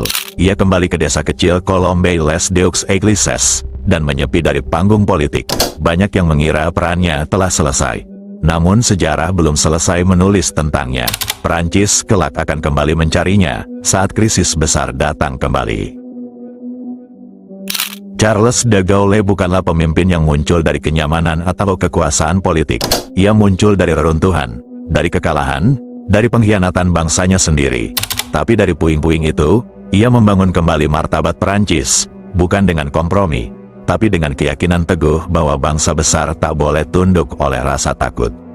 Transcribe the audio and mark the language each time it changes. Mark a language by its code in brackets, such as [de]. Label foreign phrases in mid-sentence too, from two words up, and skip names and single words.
[id] Ia kembali ke desa kecil Colombey-les-Deux-Églises, dan menyepi dari panggung politik. Banyak yang mengira perannya telah selesai. Namun sejarah belum selesai menulis tentangnya. Prancis kelak akan kembali mencarinya, saat krisis besar datang kembali. Charles de Gaulle bukanlah pemimpin yang muncul dari kenyamanan atau kekuasaan politik. Ia muncul dari reruntuhan, dari kekalahan, dari pengkhianatan bangsanya sendiri. Tapi dari puing-puing itu, ia membangun kembali martabat Prancis, bukan dengan kompromi, tapi dengan keyakinan teguh bahwa bangsa besar tak boleh tunduk oleh rasa takut.